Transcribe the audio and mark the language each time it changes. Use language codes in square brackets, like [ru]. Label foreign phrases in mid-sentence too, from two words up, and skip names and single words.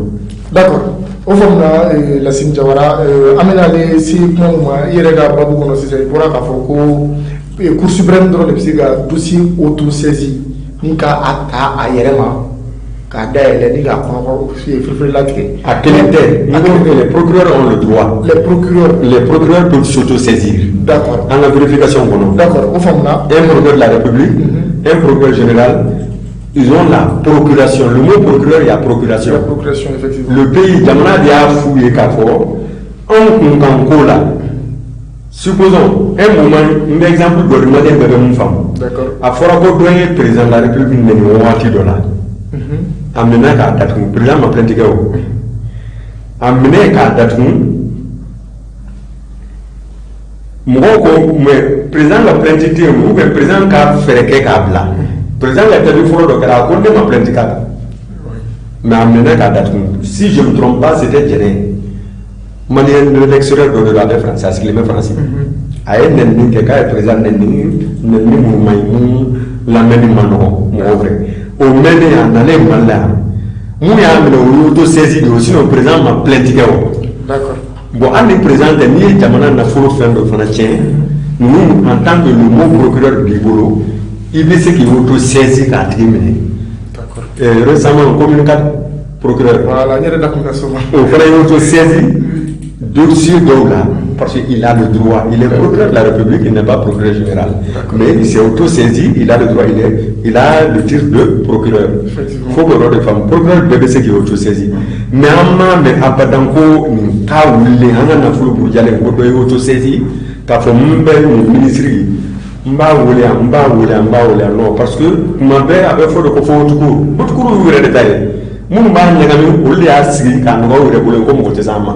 [bm] d'accord o faamuna Lassine Jawara an bɛna ale se kuma min ma i yɛrɛ ka babu kɔnɔ sisan i bɔra k'a fɔ ko Cour suprême dɔrɔn de bɛ se ka [fr] dossier auto-saisi [bm] ni k'a ta a yɛrɛ ma k'a dayɛlɛ ni k'a kɔnɔ firifiri latigɛ. a kelen tɛ [fr] les procureurs ont le droit. les procureurs peuvent s'auto-saisir. d'accord en la vérification kɔnɔ. [bm] d'accord o faamuna. [fr] un procureur de la République un procureur général ils ont la procuration le mot procureur il y a procuration. la procuration effectivement. le pays [bm] jamana de y'a f'u ye k'a fɔ anw kun kan ko [fr] la supposons un moment [bm] n bɛ exemple dɔ di maliyɛn bɛɛ bɛ mun faamu. [fr] d'accord [bm] a fɔra ko dɔ ye président de la République nɛni waati dɔ la. a minɛ k'a datugu président ma plainte kɛ o a minɛ k'a datugu mɔgɔw ko mais président ka plainte tɛ yen [fr] ou bien [bm] président ka fɛɛrɛ kɛ k'a bila président ka tabi fɔlɔ dɔ kɛra a ko ne ma plainte k'a la mais a minɛ k'a datugu [fr] si je me trompe pas c'était [bm] Jɛnɛ maliyɛn [fr] de l'extérieur [bm] dɔ de la bɛ France a sigilen bɛ France a ye nɛnini kɛ k'a ye président nɛnini minnu ma ɲi mun lamɛnni ma nɔgɔ mɔgɔw fɛ o mɛnnen a nalen Mali la yan mun y'a minɛ o y'o to saisi de o sinon président ma plainte kɛ o. [fr] d'accord [bm] bon hali ni président tɛ n'i ye jamana nafolo fɛn dɔ fana tiɲɛ ninnu [fr] en tant que le mot procureur [bm] b'i bolo i bɛ se k'i auto saisi k'a tigi minɛ. [fr] d'accord récemment communicat procureur. [bm] voilà n yɛrɛ da kun ka so ma. o fana ye [fr] auto saisi dossier [bm] dɔw la [fr] parce qu'il a le droit il est procureur de la République il n'est pas procureur général mais il s'est auto-saisi il a le droit il a le titre de procureur il faut que l'on de femme procureur [bm] bɛɛ bɛ se k'i auto-saisi mais an m'a mɛn abadan ko nin k'a wulilen an ka nafolo burujalen ko dɔ ye auto-saisi k'a fɔ n bɛ nin ministre n b'a wele yan n b'a wele yan n b'a wele yan [fr] non parce que [bm] tuma bɛɛ a bɛ fɔ de ko fɔ Haute-Cour y'u yɛrɛ de ta ye minnu b'a ɲagami olu de y'a sigi k'a nɔgɔya u yɛrɛ bolo ko mɔgɔ tɛ se an ma.